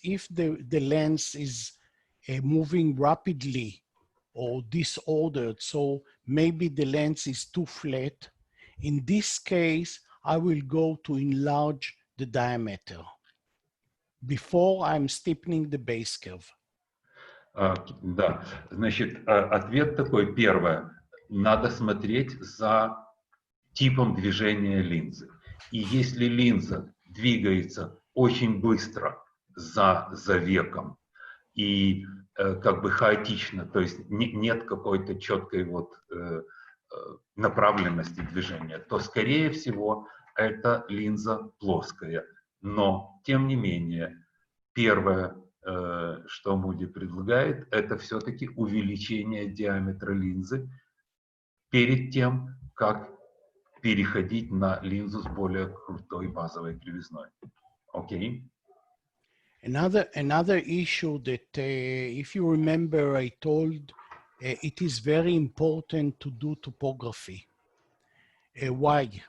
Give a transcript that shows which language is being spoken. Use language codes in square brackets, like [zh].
[en] If the lens is moving rapidly or disordered, so maybe the lens is too flat, in this case, I will go to enlarge the diameter before I'm steepening the base curve. [ru] Да, значит, ответ такой. Первое. Надо смотреть за типом движения линзы. И если линза двигается очень быстро за веком и как бы хаотично, то есть нет какой-то четкой вот направленности движения, то, скорее всего, эта линза плоская. Но, тем не менее, первое, что Муди предлагает, это все-таки увеличение диаметра линзы перед тем, как переходить на линзу с более крутой базовой кривизной. Окей? [en] Another issue that, if you remember, I told it is very important to do topography. Why?